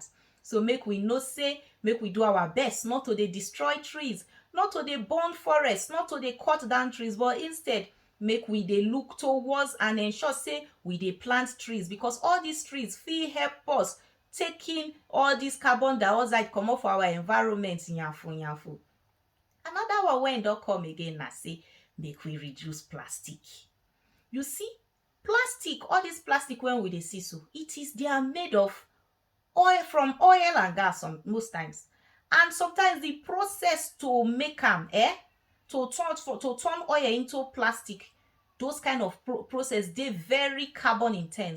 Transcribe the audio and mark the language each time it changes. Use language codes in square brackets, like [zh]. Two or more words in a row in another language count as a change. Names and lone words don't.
[pcm] So make we know say, make we do our best not to dey destroy trees, not to dey burn forests, not to dey cut down trees, but instead make we dey look towards and ensure say we dey plant trees, because all these trees fit help us taking all this carbon dioxide comot for our environment yanfu. Another one wey don come again na say make we reduce plastic. You see, plastic, all this plastic when we dey see so, they are made of oil, from oil and gas most times. And sometimes the process to make am to turn oil into plastic those kind of process, they very carbon intense.